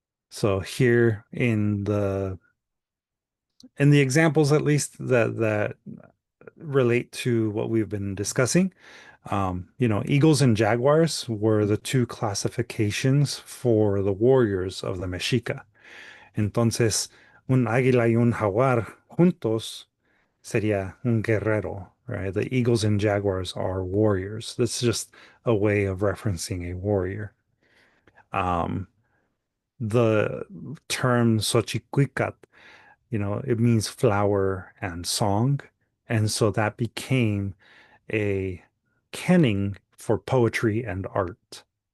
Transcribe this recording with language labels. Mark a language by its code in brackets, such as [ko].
[en] So here in the examples at least that relate to what we've been discussing. Eagles and jaguars were the two classifications for the warriors of the Mexica. [es] Entonces, un águila y un jaguar juntos sería un guerrero, right? [en] The eagles and jaguars are warriors. That's just a way of referencing a warrior. Um, the term Xochiclicat, it means flower and song. And so that became a kenning for poetry and art.